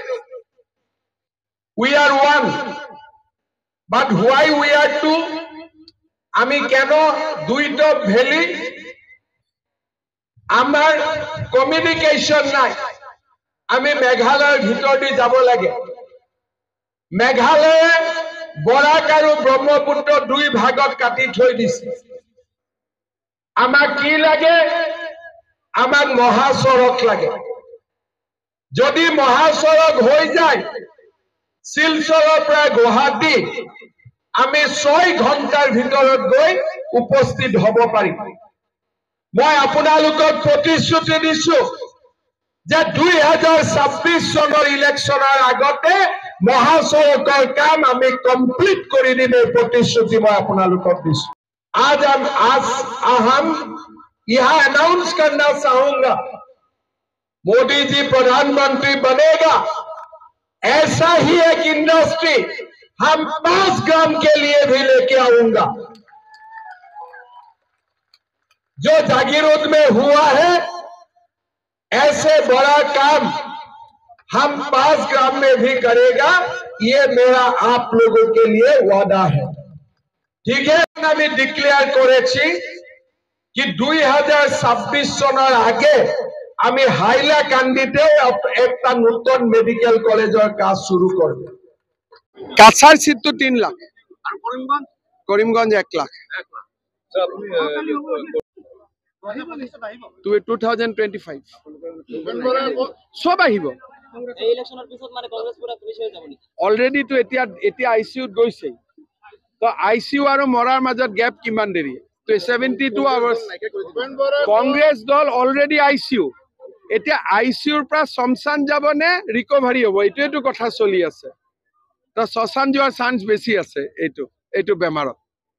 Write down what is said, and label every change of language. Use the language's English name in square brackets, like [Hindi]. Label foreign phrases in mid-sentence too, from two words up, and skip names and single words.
[English] We are one, but why we are two? [Bangla] আমি কেন দুইটা ভ্যালি? আমার কমিউনিকেশন নাই। আমি মেঘালয়ের ভিতর দিয়ে যাব লাগে। [Assamese] মেঘালয়ে বরাক আৰু ব্ৰহ্মপুত্ৰ 2 ভাগত কাটি থৈ দিছে। আমাক কি লাগে? আমাক মহাসড়ক লাগে। যদি মহাসড়ক হৈ যায় শিলচৰৰ পৰা গুৱাহাটী, আমি 6 ঘণ্টাৰ ভিতৰত গৈ উপস্থিত হ'ব পাৰিম। মই আপোনালোকক প্ৰতিশ্ৰুতি দিছো যে 2026 চনৰ ইলেকশ্যনৰ আগতে মহাসড়কৰ কাম আমি কমপ্লিট কৰি দিম। এই প্ৰতিশ্ৰুতি মই আপোনালোকক দিছো। [Hindi] आज हम यहाँ अनाउंस करना चाहूंगा, मोदी जी प्रधानमंत्री बनेगा, ऐसा ही एक इंडस्ट्री हम 5 ग्राम के लिए भी लेके आऊंगा। जो जागीरोड में हुआ है, ऐसे बड़ा काम हम 5 ग्राम में भी करेगा। ये मेरा आप लोगों के लिए वादा है, ठीक है? [Bangla] আমি ডিক্লেয়ার করেছি কি 2026 সনের আগে আমি হাইলাকান্দিতে একটা নতুন মেডিকেল কলেজের কাজ শুরু করব। কাছার সিটটো 3 লাখ আর করিমগঞ্জ 1 লাখ। [Assamese] 2025 সব আহিব। অলরেডি তো এতিয়া আইসিইউত গৈছে। তো আইসিইউ আৰু মৰাৰ মাজত গ্যাপ কিমান দেৰি? তো 72 আৱাৰ্স। কংগ্ৰেছ দল [English] already ICU, [Assamese] এতিয়া আইসিইউৰ পৰা শ্মশান যাব নে ৰিকভাৰী হ'ব, এইটোৱেটো কথা চলি আছে। তো শ্মশান যোৱাৰ চান্স বেছি আছে এইটো বেমাৰত।